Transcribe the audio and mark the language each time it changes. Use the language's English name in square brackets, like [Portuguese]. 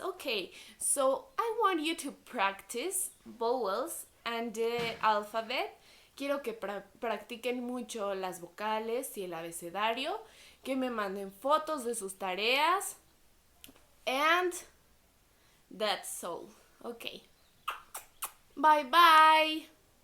[English] Okay, so I want you to practice vowels and the alphabet. [Spanish] Quiero que practiquen mucho las vocales y el abecedario, que me manden fotos de sus tareas. [English] And that's all. Okay. Bye bye.